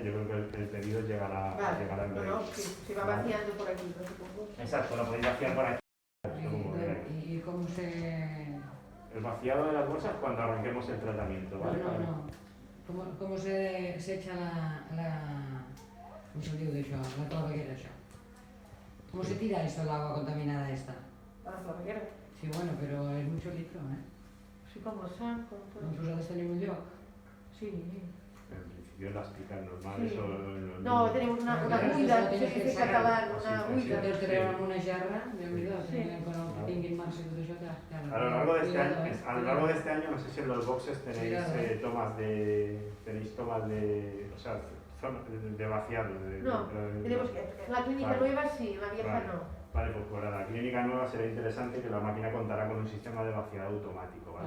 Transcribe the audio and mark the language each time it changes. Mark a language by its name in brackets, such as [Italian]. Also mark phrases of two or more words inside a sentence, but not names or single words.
[Spanish] Yo creo que el pedido llegará en breve. No, se va vaciando por aquí, no supongo. Exacto, lo podéis vaciar por aquí. ¿Y cómo se...? El vaciado de las bolsas cuando arranquemos el tratamiento, ¿vale? No. ¿Cómo se echa ¿cómo se [Catalan] diu d'això? La claveguera, això. [Spanish] ¿Cómo se tira eso, el agua contaminada esta? [Catalan] A la claveguera. [Spanish] Sí, bueno, pero es mucho litro, ¿eh? Sí, como el saco, todo. [Catalan] Vosaltres teniu un lloc? [Spanish] Sí. En principio las picas normal, Sí. eso... No, tenemos una Claro, [Catalan] buida, [Spanish] eso tienes se que dice sacar. catalán, Sí, una sí, [Catalan] buida. Tens que treure amb una gerra, Déu-n'hi-do, Sí. [Spanish] con el que [Catalan] tinguin mans i tot això, [Spanish] claro. A lo largo de este año, Cuidado, a lo largo de este año, no sé si en los boxes tenéis Cuidado, tomas de, o sea, de vaciado. No, tenemos que, en la clínica Vale. nueva sí, en la vieja Vale. no. Vale, pues para la clínica nueva será interesante que la máquina contará con un sistema de vaciado automático, ¿vale?